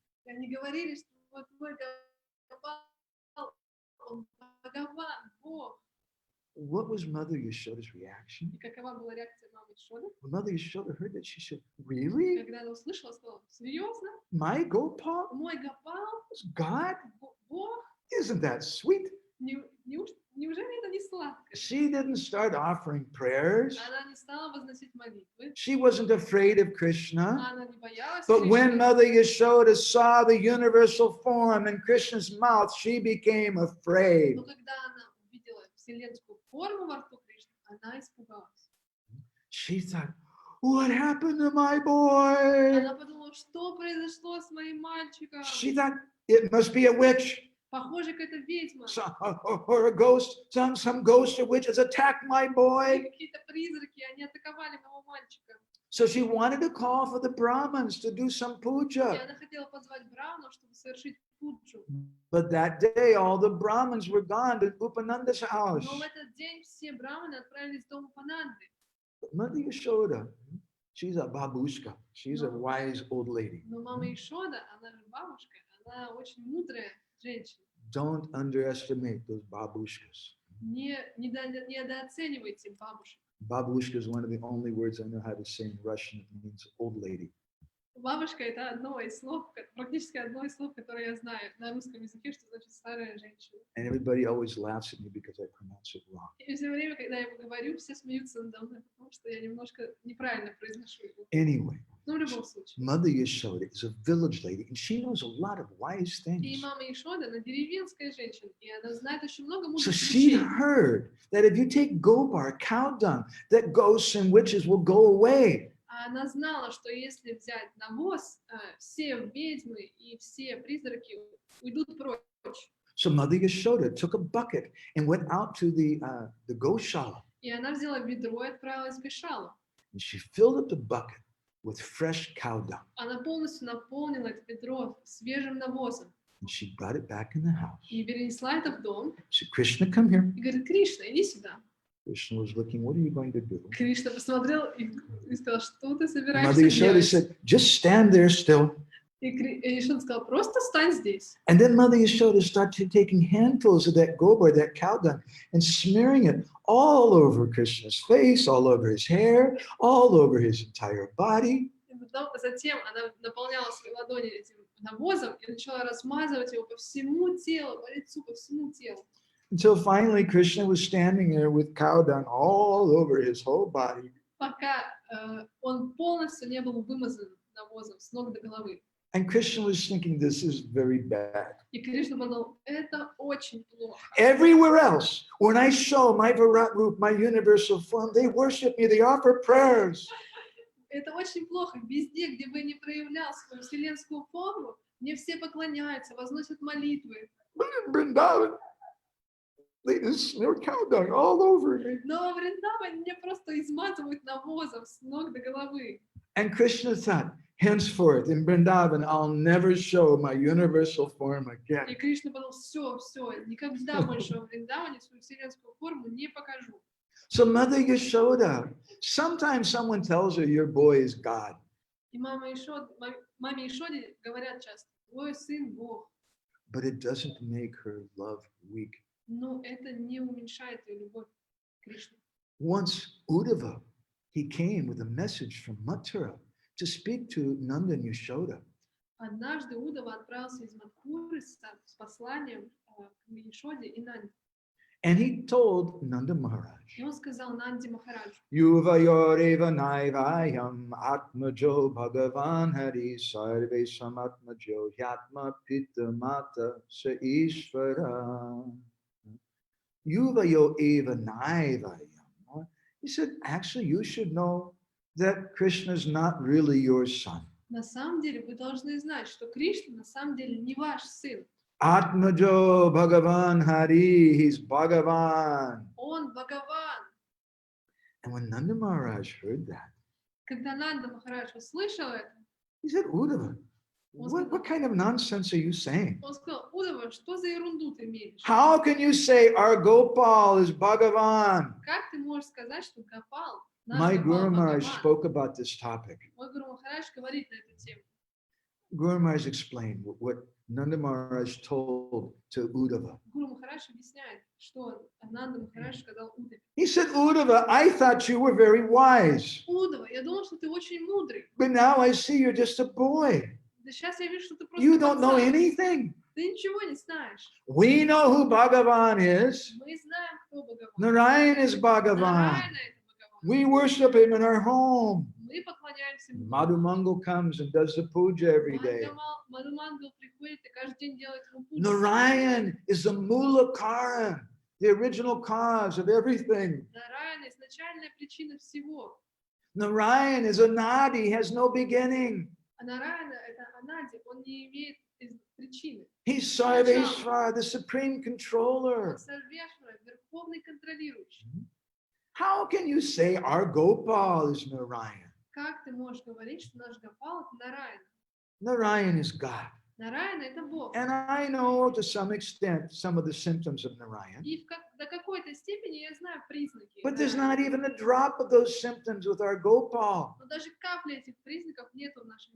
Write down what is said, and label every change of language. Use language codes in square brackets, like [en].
[ru] И они говорили, что вот твой Гопал, он Бхагаван, Бог. [en] What was Mother Yashoda's reaction? [ru] И какова была реакция мамы Шоды? [en] When Mother Yashoda heard that, she said, really? [ru] Когда она услышала, сказала, серьезно? [en] My gopal [ru] Мой Гопал, [en] is God? [ru] Бог? [en] Isn't that sweet? [ru] Неужели это не сладко? [en] She didn't start offering prayers. [ru] Она не стала возносить молитвы. [en] She wasn't afraid of Krishna. [ru] Она не боялась [en] But when [ru] Кришны. [en] Mother Yashoda saw the universal form in Krishna's mouth, she became afraid. [ru] Но когда она увидела вселенскую форму во рту Кришны, она испугалась. [en] She thought, what happened to my boy? [ru] Она подумала, что произошло с моим мальчиком? [en] She thought it must be a witch [ru] Похоже, какая-то ведьма. [en] or a ghost. Some ghost or witch has attacked my [ru] Или [en] boy. [ru] какие-то призраки, они атаковали моего мальчика. [en] So she wanted to call for the Brahmins to do some [ru] И [en] puja. [ru] она хотела позвать Брамну, чтобы совершить пуджу. [en] But that day, all the Brahmins were gone to Upananda's house. [ru] Но в этот день все браманы отправились в дом Пананды. [en] But Mother Yashoda, she's a babushka. She's a wise old lady. [ru] Но мама Ишода, она же бабушка, она очень мудрая женщина. [en] Don't underestimate those babushkas. [ru] Недооценивайте бабушек. [en] Babushka is one of the only words I know how to say in Russian. It means old lady. [ru] Бабушка — это одно из слов, практически одно из слов, которое я знаю на русском языке, что значит старая женщина. [en] And everybody always laughs at me because I pronounce it wrong. [ru] И все время, когда я его говорю, все смеются надо мной, потому что я немножко неправильно произношу его. [en] Anyway, [ru] Но в любом случае. [en] Mother Yashoda is a village lady and she knows a lot of wise [ru] И [en] things. [ru] мама Ишода, она деревенская женщина, и она знает очень много [en] So [ru] мудрых [en] she [ru] вещей. [en] heard that if you take gobar, cow dung, that ghosts and witches will go away. [ru] А она знала, что если взять навоз, все ведьмы и все призраки уйдут прочь. [en] So Mother Yashoda took a bucket and went out to the goshala. [ru] И она взяла ведро и отправилась в Гошалу. [en] And she filled up the bucket with fresh cow dung. [ru] Она полностью наполнила это ведро свежим навозом [en] And she brought it back in the house. [ru] и перенесла это в дом. [en] She said, Krishna, come here. [ru] И говорит, Кришна, иди сюда. [en] Krishna was looking, what are you going to do? [ru] Кришна посмотрел и сказал, что ты [en] Mother [ru] собираешься [en] Yashoda [ru] делать? [en] said, just stand there still. [ru] И Ишода сказал, просто стань здесь. [en] And then Mother Yashoda started taking handfuls of that gobar, that cow dung, and smearing it all over Krishna's face, all over his hair, all over his entire body. [ru] И затем она наполняла свои ладони этим навозом и начала размазывать его по всему телу, по лицу, по всему телу. [en] Until finally Krishna was standing there with cow dung all over his whole body. [ru] Пока он полностью не был вымазан навозом с ног до головы. [en] And Krishna was thinking, this is very bad. [ru] И Кришна подумал, это очень плохо. [en] Everywhere else, when I show my Virat Roop, my universal form, they worship me, they offer prayers. [ru] Это очень плохо. Везде, где бы ни проявлял свою вселенскую форму, мне все поклоняются, возносят молитвы. [en] But in Vrindavan, they just smear cow dung all over me. [ru] Но в Вриндаване мне просто изматывают навозом с ног до головы. [en] And Krishna thought, henceforth in Vrindavan, I'll never show my universal form [ru] И [en] again. [ru] Кришна подумал, все, никогда больше во Вриндаване свою вселенскую форму не покажу. [en] So Mother Yashoda, sometimes someone tells her your boy is God. [ru] И маме Ишоде говорят часто, твой сын Бог. [en] But it doesn't make her love weak. [ru] Но это не уменьшает ее любовь к Кришне. [en] Once Uddhava, he came with a message from Mathura to speak to Nanda and Yashoda. [ru] Однажды Удава отправился из Мадхуры с посланием к Ишоде и Нанде. [en] And he told Nanda Maharaj, [ru] И он сказал Нанде Махараджу, [sa] Yuvayoreva naivayam atmajo bhagavan hari sarve samatmajo yatma pitta mata sa ishvara. Yuvayo eva naivayam. [en] He said, actually, you should know that Krishna is not really your son. [ru] На самом деле вы должны знать, что Кришна на самом деле не ваш сын. [sa] Atmajo Bhagavan Hari, [en] he's Bhagavan. [ru] Он Бхагаван. [en] And when Nanda Maharaj heard that, [ru] Когда Нанда Махарадж услышал это, [en] he said, Uddhava, what kind of nonsense are you saying? [ru] он сказал: Удава, что за ерунду ты мелешь? [en] How can you say our Gopal is Bhagavan? [ru] Как ты можешь сказать, что Гопал, [en] My [ru] наш [en] Guru Maharaj [ru] Бхагаван? [en] spoke about this topic. [ru] Мой Гуру Махарадж говорит на эту тему. [en] Guru Maharaj explained what Nanda Maharaj told to Uddhava. [ru] Гуру Махарадж объясняет, что Нанда Махарадж сказал Удаве. [en] He said, Uddhava, I thought you were very wise, [ru] Удава, я думал, что ты очень мудрый. [en] but now I see you're just a boy. [ru] Да сейчас я вижу, что ты просто [en] You don't know [ru] пацан. [en] anything. [ru] Ты ничего не знаешь. [en] We know who Bhagavan is. [ru] Мы знаем, кто Бхагаван. [en] Narayan is Bhagavan. [ru] Нараяна это Бхагаван. [en] We worship him in our home. [ru] Мы поклоняемся ему. [en] Madhumangal comes and does the puja every day. [ru] Мадхумангал приходит и каждый день делает ему пуджу. [en] Narayan is the Mula Karan, the original cause of everything. [ru] Нараяна изначальная причина всего. [en] Narayan is a nadi, has no beginning. [ru] А Нараяна это Анади, он не имеет причины. [en] He's Sarveshvara, the supreme controller. [ru] Он Сарвешвара, верховный контролирующий. [en] How can you say our Gopal is Narayan? [ru] Как ты можешь говорить, что наш Гопал это Нараяна? [en] Narayan is God. [ru] Нараяна это Бог. [en] And I know to some extent some of the symptoms of Narayan. [ru] И до какой-то степени я знаю признаки. [en] But there's [ru] Нараяны. [en] not even a drop of those symptoms with our Gopal. [ru] Но даже капли этих признаков нету в нашем